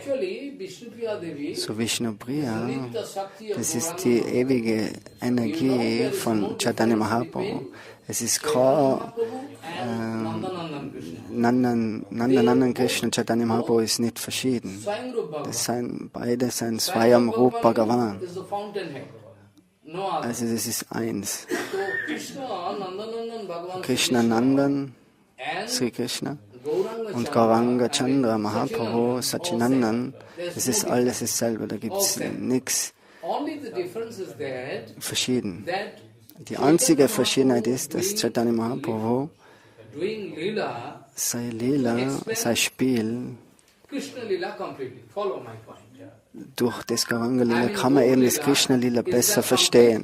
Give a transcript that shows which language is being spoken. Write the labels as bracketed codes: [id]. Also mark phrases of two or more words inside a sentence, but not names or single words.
[de] So Vishnupriya, das ist die ewige Energie von Chaitanya Mahaprabhu. Es ist kein Nandanandan Krishna und Chaitanya Mahaprabhu ist nicht verschieden. Beide sind [sa] स्वयं रूप [de] Bhagavan. Also das ist eins. Krishna Nandan, Sri Krishna und Gauranga Chandra Mahaprabhu Sachinandan, das ist alles dasselbe, da gibt es nichts verschieden. Die einzige Verschiedenheit ist, dass Chaitanya Mahaprabhu sein Lila, sein Spiel, durch das Gauranga Lila kann man eben das Krishna Lila besser verstehen.